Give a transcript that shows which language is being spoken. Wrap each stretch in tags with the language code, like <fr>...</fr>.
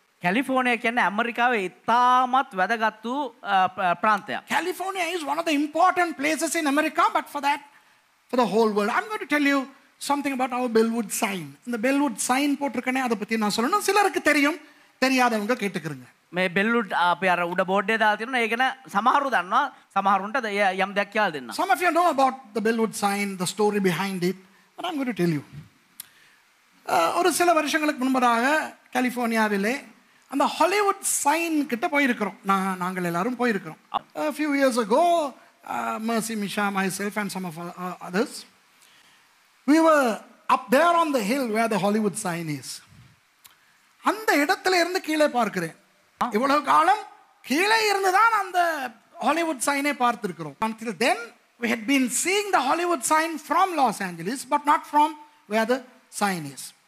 <si>California කියන්නේ ඇමරිකාවේ ඉතාමත් වැදගත් වූ ප්‍රාන්තයක්.</si> <en>California is one of the important places in America, but for the whole world. I'm going to tell you something about our Bellwood sign.</en> <ta>இந்த Bellwood sign போட்டிருக்கனே, அதை பத்தி நான் சொல்லணும். சிலருக்கு தெரியும், தெரியாதவங்க கேட்டுக்கிறங்க.</ta> <si>මේ Bellwood අපි අර උඩ බෝඩ් එකේ දාලා තියෙනවා. ඒක න සමහරු දන්නවා, සමහරුන්ට යම් දෙයක් කියලා දෙන්න.</si> <en>Some of you know about the Bellwood sign, the story behind it, but I'm going to tell you.</en> <ta>ஒரு சில வருஷங்களுக்கு முன்பதாக கலிபோர்னியாவிலே அந்த ஹாலிவுட் சைன் கிட்ட போயிருக்கிறோம். நாங்கள் எல்லாரும் போயிருக்கிறோம்.</ta> <en>A few years ago, Mercy, Misha, myself and some of others, we were up there on the hill where the Hollywood sign is.</en> <ta>அந்த இடத்துல இருந்து கீழே பார்க்கிறேன். இவ்வளவு காலம் கீழே இருந்து தான் அந்த ஹாலிவுட் சைனை பார்த்திருக்கிறோம்.</ta> <en>Until then we had been seeing the Hollywood sign from Los Angeles, but not from where the sign is.</en>